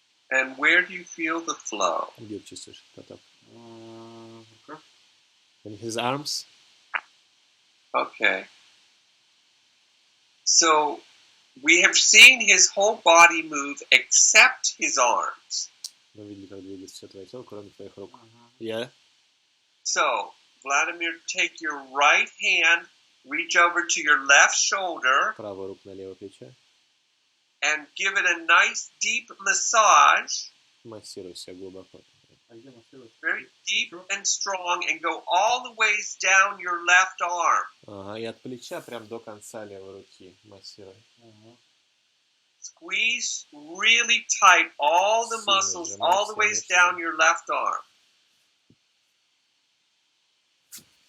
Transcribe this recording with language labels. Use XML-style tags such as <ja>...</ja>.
<en>And where do you feel the flow?</en> <ru>Где чувствуешь поток?</ru> <en>Okay. In his arms? Okay. So we have seen his whole body move except his arms.</en> <ru>Мы видели, как двигается все твое тело, кроме твоих рук.</ru> <en>Yeah? So, Vladimir, take your right hand, reach over to your left shoulder,</en> <ru>Правая рука на левое плечо.</ru> <en>and give it a nice deep massage.</en> <ru>Массируй себя глубоко.</ru> <en>Very deep and strong, and go all the ways down your left arm.</en> <ru>Ага, и от плеча прям до конца левой руки массируй.</ru> <en>Squeeze really tight all the muscles all the ways down your left arm.</en>